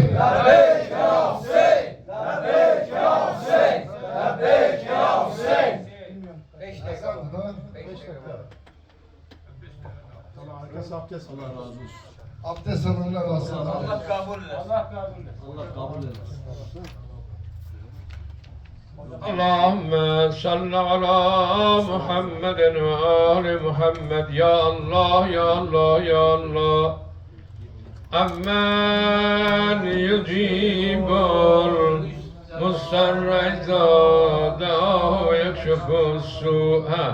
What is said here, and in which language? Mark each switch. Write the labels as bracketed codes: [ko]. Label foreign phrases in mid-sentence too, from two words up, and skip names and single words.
[ar] لبيك يا حسين. لبيك يا حسين. لبيك يا حسين. [tr] Herkes abdest Allah razı olsun. Abdest alınlar aslında. Allah kabul etsin. Allah kabul etsin. [ar] اللهم صل على محمد وآل محمد يا الله يا الله يا الله أمن يجيب المضطر إذا دعاه ويكشف السوء